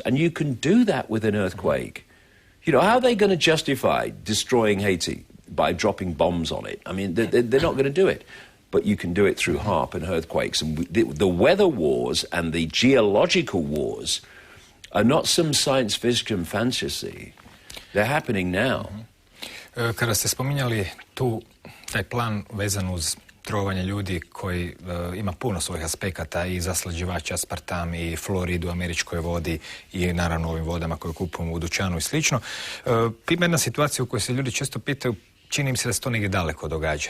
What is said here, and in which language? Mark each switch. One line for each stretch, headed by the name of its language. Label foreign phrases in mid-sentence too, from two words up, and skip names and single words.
English: And you can do that with an earthquake. How are they going to justify destroying Haiti by dropping bombs on it? I mean, they're not going to do it. But you can do it through HARP and earthquakes. And the weather wars and the geological wars are not some science fiction fantasy. They're happening now.
Croatian: Kada ste spominjali taj plan vezan uz trovanje ljudi koji ima puno svojih aspekata, i zaslađivač aspartam, i fluorid u američkoj vodi, i naravno ovim vodama koje kupujemo u dućanu i slično. Ima jedna situacija u kojoj se ljudi često pitaju, čini im se da se to negdje daleko događa.